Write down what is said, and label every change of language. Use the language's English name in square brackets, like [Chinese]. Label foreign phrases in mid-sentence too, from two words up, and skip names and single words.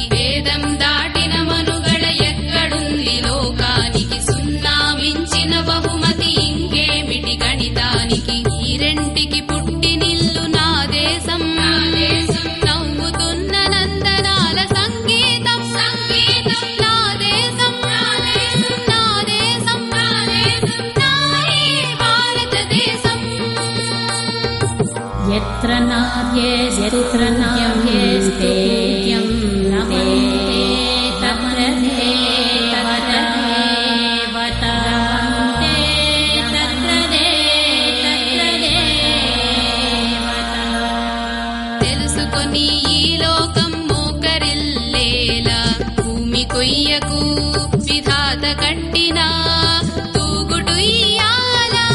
[Telugu] వేదం దాటిన మనుగడ ఎక్కడుంది లోకానికి సున్నా మించిన బహుమతి ఇంకేమిటి గణితానికి ఈ రెంటికి పుట్టినిల్లు నా దేశం నా దేశం నవ్వుతున్న నందనాల సంగీతం సంగీతం నా దేశం నా దేశం నా దేశం నా దేశం నా ఈ భారతదేశం. [Sanskrit] यत्र नार्येऽस्ते रमन्ते तत्र देवता देवतान्ते तत्र देवता. [Telugu] తెలుసుకొని ఈ లోకం మోకరిల్లేలా భూమి కొయ్యకు విధాత కట్టిన తూగుడు ఇయ్యాల.